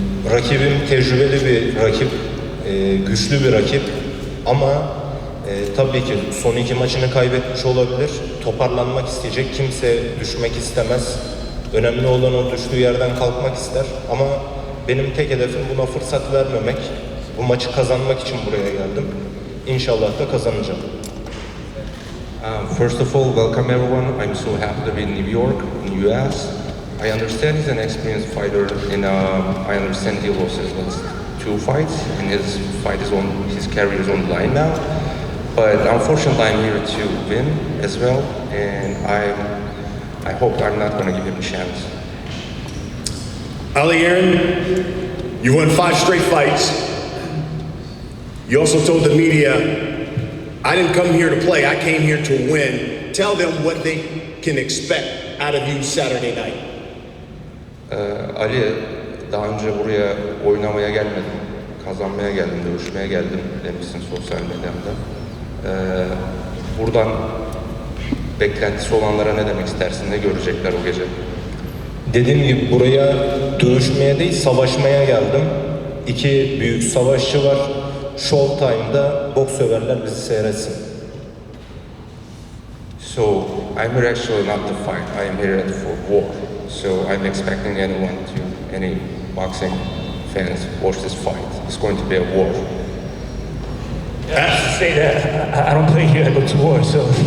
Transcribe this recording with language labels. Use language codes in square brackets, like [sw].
[tr] Rakibim tecrübeli bir rakip, güçlü bir rakip ama tabii ki son 2 maçını kaybetmiş olabilir. Toparlanmak isteyecek, kimse düşmek istemez. Önemli olan o düştüğü yerden kalkmak ister ama benim tek hedefim buna fırsat vermemek. Bu maçı kazanmak için buraya geldim. İnşallah da kazanacağım. [en] First of all, welcome everyone. I'm so happy to be in New York, in US. I understand he's an experienced fighter, and I understand he lost his last 2 fights, and his career is on the line now. But unfortunately, I'm here to win as well, and I hope I'm not going to give him a chance. Ali Aaron, you won 5 straight fights. You also told the media, I didn't come here to play, I came here to win. Tell them what they can expect out of you Saturday night. [tr] Ali, daha önce buraya oynamaya gelmedim, kazanmaya geldim, dövüşmeye geldim demişsin sosyal medyamda. Buradan beklentisi olanlara ne demek istersin, ne görecekler o gece? Dediğim gibi buraya dövüşmeye değil, savaşmaya geldim. 2 büyük savaşçı var. Showtime'da boks severler bizi seyretsin. [en] So, I'm here actually not to fight, I am here for war. So, I'm expecting any boxing fans watch this fight. It's going to be a war. I say that, I don't play here, I go to war, so.